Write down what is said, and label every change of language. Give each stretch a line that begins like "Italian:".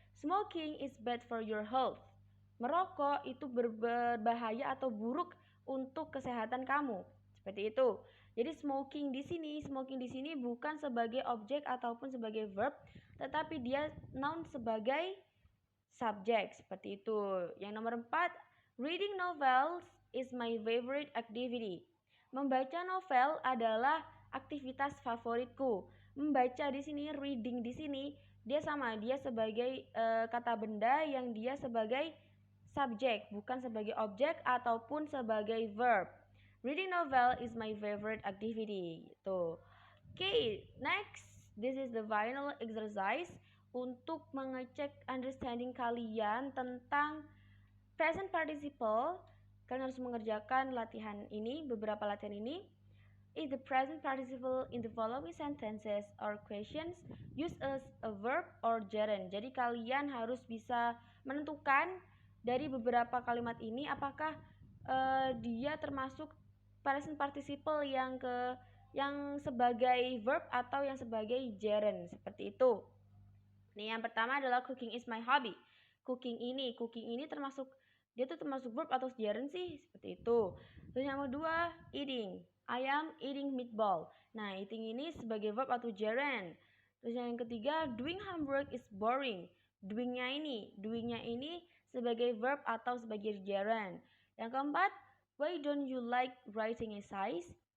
English: Smoking is bad for your health.
Indonesian: Merokok itu berbahaya atau buruk untuk kesehatan kamu. Seperti itu. Jadi smoking di sini bukan sebagai objek ataupun sebagai verb, tetapi dia noun sebagai subjek seperti itu. Yang nomor 4,
English: reading novels is my favorite activity.
Indonesian: Membaca novel adalah aktivitas favoritku. Membaca di sini, reading di sini, dia sebagai kata benda yang dia sebagai subjek, bukan sebagai objek ataupun sebagai verb.
English: Reading novel is my favorite activity. Okay, next, this is the final exercise
Indonesian: untuk mengecek understanding kalian tentang present participle. Kalian harus mengerjakan beberapa latihan ini.
English: is the present participle in the following sentences or questions use as a verb or gerund.
Indonesian: Jadi kalian harus bisa menentukan dari beberapa kalimat ini apakah dia termasuk present participle yang sebagai verb atau yang sebagai gerund, seperti itu. Nih, yang pertama adalah
English: cooking is my hobby.
Indonesian: Cooking ini termasuk verb atau gerund sih, seperti itu. Terus yang kedua,
English: eating. I am eating meatball.
Indonesian: Nah, eating ini sebagai verb atau gerund. Terus yang ketiga,
English: doing homework is boring.
Indonesian: Doingnya ini sebagai verb atau sebagai gerund. Yang keempat,
English: why don't you like writing essays?